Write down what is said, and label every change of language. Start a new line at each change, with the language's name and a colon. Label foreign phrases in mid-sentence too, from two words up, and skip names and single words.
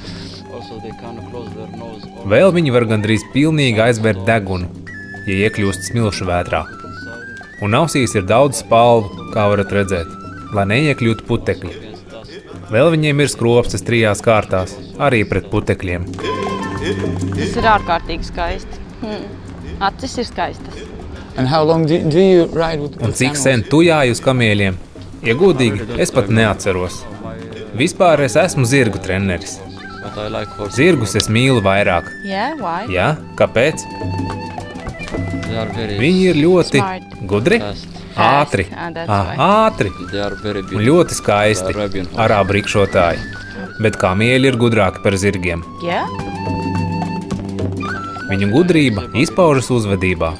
Latvian: Vēl viņi var gandrīz pilnīgi aizvērt degunu, ja iekļūst smilšu vētrā. Un ausīs ir daudz spalvu, kā varat redzēt, lai neiekļūtu putekļi. Vēl viņiem ir skropstas 3 kārtās, arī pret putekļiem. Tas ir ārkārtīgi skaisti. Acis ir skaistas.
English: And how long do you ride with
Latvian: Un cik sen tu jāji uz kamieļiem? Ja godīgi, es pat neatceros. Vispār es esmu zirgu treneris. Zirgus es mīlu vairāk.
English: Yeah, why?
Latvian: Jā, kāpēc? Viņi ir ļoti gudri, ātri, ātri un ļoti skaisti, arābu rikšotāji. Bet kamieļi ir gudrāki par zirgiem.
English: Yeah?
Latvian: Viņu gudrība izpaužas uzvedībā.